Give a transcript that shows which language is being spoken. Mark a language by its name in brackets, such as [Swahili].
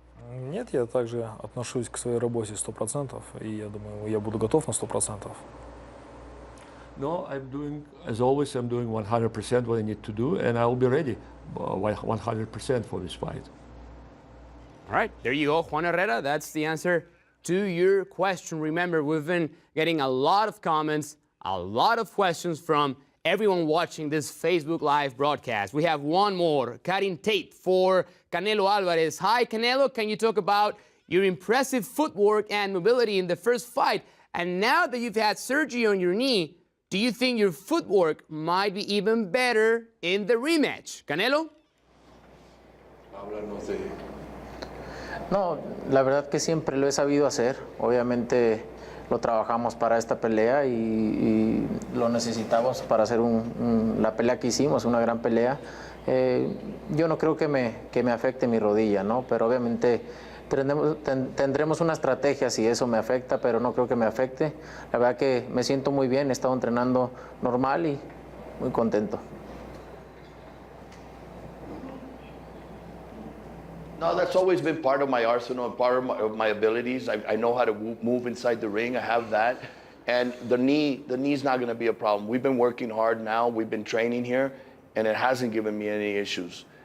[Russian] Нет, я также отношусь к своей работе 100%, и я думаю, я буду готов на 100%. [English] No, I'm doing, as always, I'm doing 100% what I need to do, and I will be ready 100% for this fight. All right, there you go, Juan Herrera. That's the answer to your question. Remember, we've been getting a lot of comments, a lot of questions from everyone watching this Facebook Live broadcast. We have one more, Karin Tate for Canelo Alvarez. Hi, Canelo. Can you talk about your impressive footwork and mobility in the first fight? And now that you've had surgery on your knee, do you think your footwork might be even better in the rematch? Canelo? [Spanish] No, la verdad que siempre lo he sabido hacer. Obviamente lo trabajamos para esta pelea y lo necesitamos para hacer la pelea que hicimos, una gran pelea. Yo no creo que me afecte mi rodilla, ¿no? Pero obviamente tendremos una estrategia si eso me afecta, pero no creo que me afecte. La verdad que me siento muy bien, he estado entrenando normal y muy contento. [English] No, that's always been part of my arsenal, part of my abilities. I know how to move inside the ring. I have that. And the knee's not going to be a problem. We've been working hard now. We've been training here, and it hasn't given me any issues.